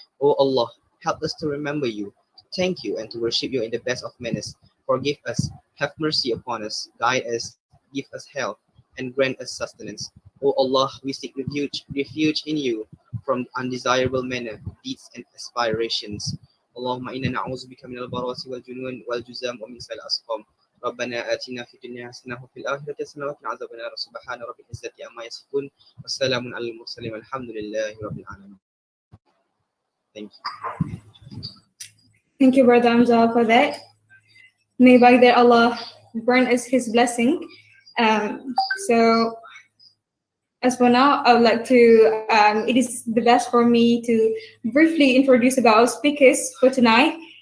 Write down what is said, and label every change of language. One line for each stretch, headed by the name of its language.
English: O Allah, help us to remember you, to thank you and to worship you in the best of manners. Forgive us, have mercy upon us, guide us, give us health and grant us sustenance. O Allah, we seek refuge in you from undesirable manner, deeds and aspirations.
Arabic: Allahumma inna na'udzubika min al-barasi wal junun wal juzam wa min sa'il asqam. ربنا آتنا في الدنيا حسنة وفي الآخرة حسنة وقنا عذاب النار سبحان ربك العزة عما يصفون والسلام على المرسلين والحمد لله رب العالمين.
English: Thank you. Thank you, Brother Hamza, for that. May by that Allah grant us His blessing. So, as for now, I would like to, it is the best for me to briefly introduce about our speakers for tonight.